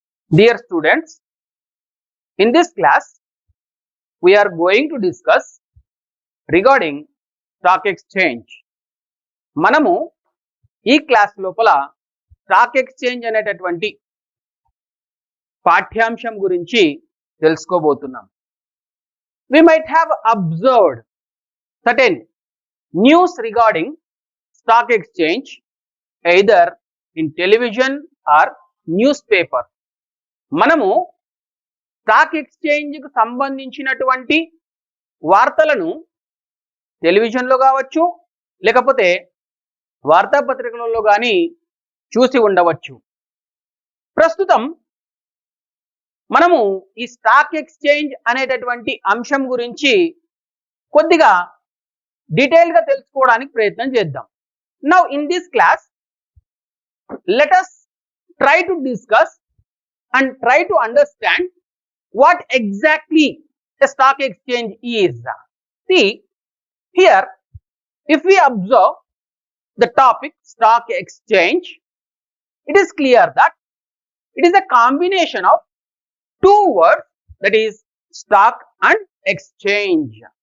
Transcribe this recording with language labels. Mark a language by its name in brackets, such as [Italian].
[English] Dear students, in this class, we are going to discuss regarding stock exchange. [Telugu] మనము ఈ class లోపల stock exchange అనేటటువంటి పాఠ్యాంశం గురించి తెలుసుకోబోతున్నాం. [English] We might have observed certain news regarding stock exchange either in television or newspaper. [Telugu] మనము stock exchange కు సంబంధించినటువంటి వార్తలను టెలివిజన్లో కావచ్చు, లేకపోతే వార్తాపత్రికలలో కానీ చూసి ఉండవచ్చు. ప్రస్తుతం మనము ఈ స్టాక్ ఎక్స్చేంజ్ అనేటటువంటి అంశం గురించి కొద్దిగా డీటెయిల్ గా తెలుసుకోవడానికి ప్రయత్నం చేద్దాం. [English] Now in this class let us try to discuss and try to understand what exactly a stock exchange is. See, here if we observe the topic stock exchange, it is clear that it is a combination of two words, that is stock and exchange.